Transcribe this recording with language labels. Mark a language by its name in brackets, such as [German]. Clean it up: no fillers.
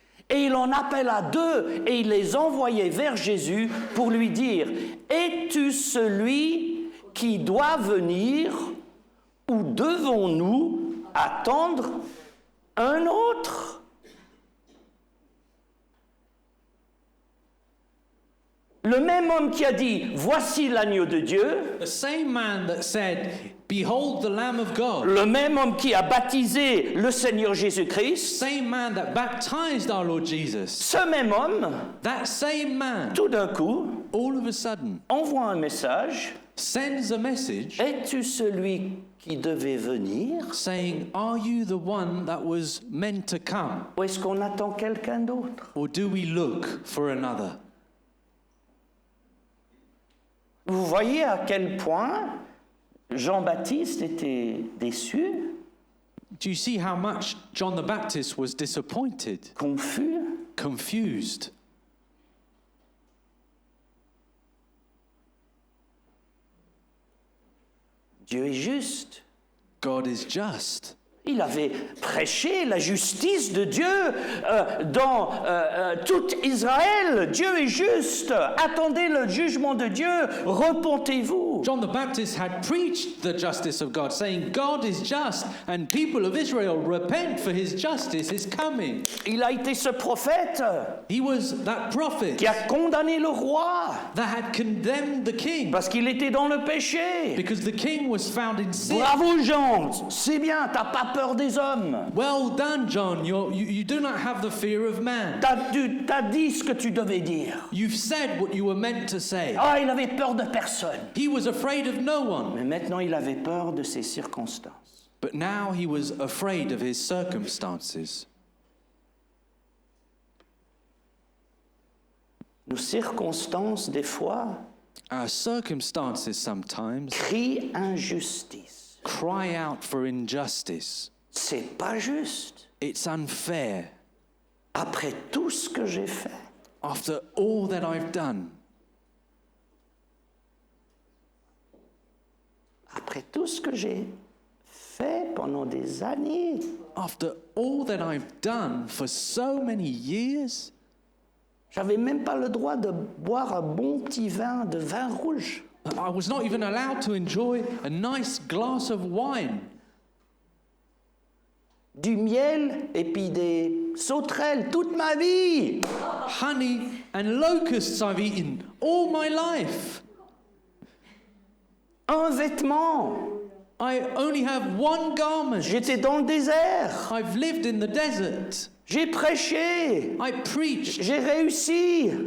[French] Et il en appela deux et il les envoyait vers Jésus pour lui dire « Es-tu celui qui doit venir ou devons-nous attendre un autre ?» Le même homme qui a dit « Voici l'agneau de Dieu », [English] The same man that said, Behold the Lamb of God, [French] le même homme qui a baptisé le Seigneur Jésus-Christ, [English] same man that baptized our Lord Jesus, [French] ce même homme, [English] that same man, [French] tout d'un coup, [English] all of a sudden, [French] envoie un message [English] sends a message [French] « Es-tu celui qui devait venir [English] saying, Are you the one that was meant to come? [French] ou est-ce qu'on attend quelqu'un d'autre ?» [English] Or do we look for another? [French] Vous voyez à quel point Jean-Baptiste était déçu, [English] Do you see how much John the Baptist was disappointed, [French] confus. [English] confused? [French] Dieu est juste. [English] God is just. [French] Il avait prêché la justice de Dieu dans tout Israël. Dieu est juste. Attendez le jugement de Dieu. Repentez-vous. [English] John the Baptist had preached the justice of God, saying, God is just, and people of Israel, repent, for his justice is coming. [French] Il a été ce prophète [English] He was that prophet [French] qui a condamné le roi [English] that had condemned the king [French] parce qu'il était dans le péché. [English] because the king was found in sin. [French] Bravo Jean, c'est bien, t'as pas peur des hommes. [English] Well done, John. You do not have the fear of man. [French] T'as dit ce que tu devais dire. [English] You've said what you were meant to say. [French] Ah, il avait peur de personne. [English] He was afraid of no one, [French] Mais maintenant, il avait peur de ses circonstances. [English] but now he was afraid of his circumstances. [French] Nos circonstances, des fois, [English] Our circumstances sometimes [French] crient injustice. [English] cry out for injustice. [French] C'est pas juste. [English] It's unfair. [French] après tout ce que j'ai fait, [English] after all that I've done, [French] après tout ce que j'ai fait pendant des années, [English] after all that I've done for so many years, [French] j'avais même pas le droit de boire un bon petit vin, de vin rouge. [English] I was not even allowed to enjoy a nice glass of wine, [French] Du miel et puis des sauterelles toute ma vie. [English] honey and locusts I've eaten all my life. [French] Un vêtement. [English] I only have one garment. [French] J'étais dans le désert. [English] I've lived in the desert. [French] J'ai prêché. [English] I preached [French] J'ai réussi.